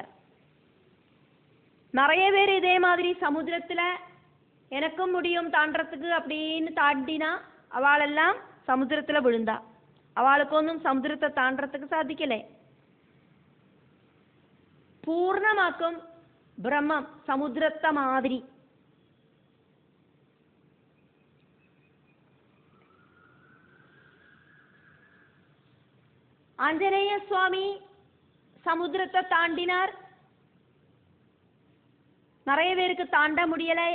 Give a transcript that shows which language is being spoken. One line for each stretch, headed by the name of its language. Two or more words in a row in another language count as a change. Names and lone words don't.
Tamil: நிறைய பேர் இதே மாதிரி சமுத்திரத்துல எனக்கும் முடியும் தாண்டறதுக்கு அப்படின்னு தாண்டினா அவளெல்லாம் சமுத்திரத்துல விழுந்தா. அவளுக்கு ஒன்றும் சமுத்திரத்தை தாண்டறதுக்கு சாதிக்கலை.
Malayalam: പൂർണ്ണമാക്കും ബ്രഹ്മം സമുദ്രത്തെ മാതിരി.
Tamil: ஆஞ்சநேய சுவாமி சமுத்திரத்தை தாண்டினார். நிறைய பேருக்கு தாண்ட முடியலை.